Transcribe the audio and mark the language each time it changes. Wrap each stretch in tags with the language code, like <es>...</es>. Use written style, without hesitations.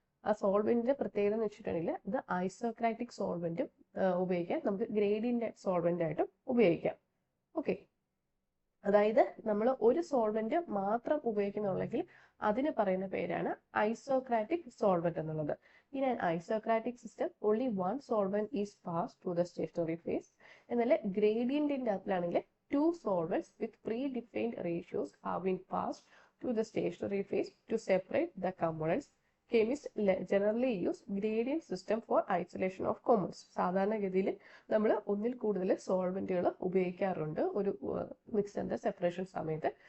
<ml>ആ സോൾവെന്റിന്റെ പ്രത്യേകത എന്ന് വെച്ചിട്ടുണ്ടെങ്കിൽ ഇത് ഐസോക്രാറ്റിക് സോൾവെന്റും ഉപയോഗിക്കാം, നമുക്ക് ഗ്രേഡിയന്റ് സോൾവെന്റ് ആയിട്ടും ഉപയോഗിക്കാം. ഓക്കെ, അതായത് നമ്മൾ ഒരു സോൾവെന്റ് മാത്രം ഉപയോഗിക്കുന്നുണ്ടെങ്കിൽ അതിന് പറയുന്ന പേരാണ് ഐസോക്രാറ്റിക് സോൾവെന്റ് എന്നുള്ളത്.</ml> <en>In an isocratic system, only one solvent is passed through the stationary phase.</en> <ml>എന്നാൽ ഗ്രേഡിയന്റിന്റെ അകത്തിലാണെങ്കിൽ</ml> <en>2 solvents with predefined ratios have been passed through the stationary phase to separate the components. Chemists generally use gradient system for isolation of compounds.</en> <ml>സാധാരണഗതിയിൽ നമ്മൾ ഒന്നിൽ കൂടുതൽ സോൾവെന്റുകൾ ഉപയോഗിക്കാറുണ്ട് ഒരു മിക്സറിന്റെ separation സമയത്ത്.</ml>